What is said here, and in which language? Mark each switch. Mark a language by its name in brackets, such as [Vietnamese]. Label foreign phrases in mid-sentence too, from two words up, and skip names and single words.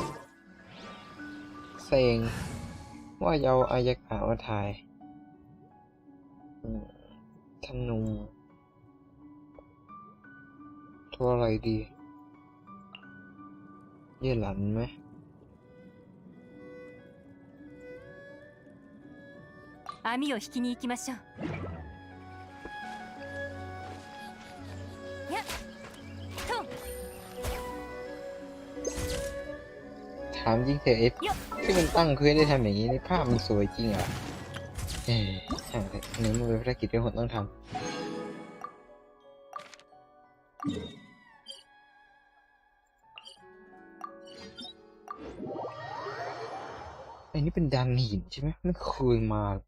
[Thai] เซ็งว่าจะเอาอายากะมาถ่ายธนูตัวอะไรดีเย่หลันไหม [Japanese] 網を引きに行きましょうやっと [Thai] ธถามจริงเถอะที่มันตั้งคือได้ทำอย่างนี้ในภาพมันสวยจริงอ่ะช่างเลยอันนี้มันเป็นภารกิจที่คนต้องทำ อันนี้เป็นดันหินใช่ไหมไม่เคยมา